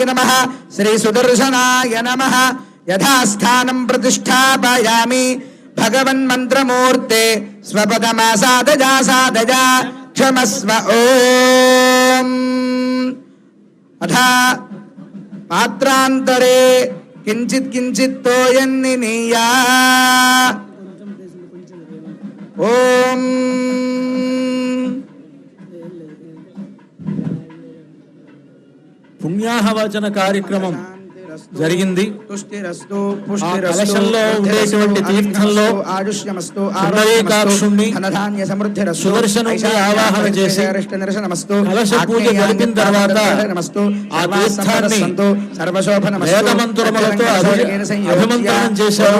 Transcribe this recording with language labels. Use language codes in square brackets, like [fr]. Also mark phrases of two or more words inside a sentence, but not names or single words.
[sa] नमः श्री सुदर्शनाय नमः यथास्थानं प्रतिष्ठापयामि भगवन्मन्त्रमूर्ते स्वपदमासादजा सादजा क्षमस्व ओम अथा पात्रांतरे किंचित् किंचित् तोयन्निनीया ओम [te] పుణ్యాహవచన కార్యక్రమం జరిగింది. ఆ కలశంలో ఉండేటువంటి తీర్థంలో పుండరీకాక్షుణ్ణి సుదర్శనుడిని ఆవాహన చేసి కలశ పూజ జరిపిన తర్వాత ఆ తీర్థాన్ని వేదమంత్రములతో అభిమంత్రణం చేశారు.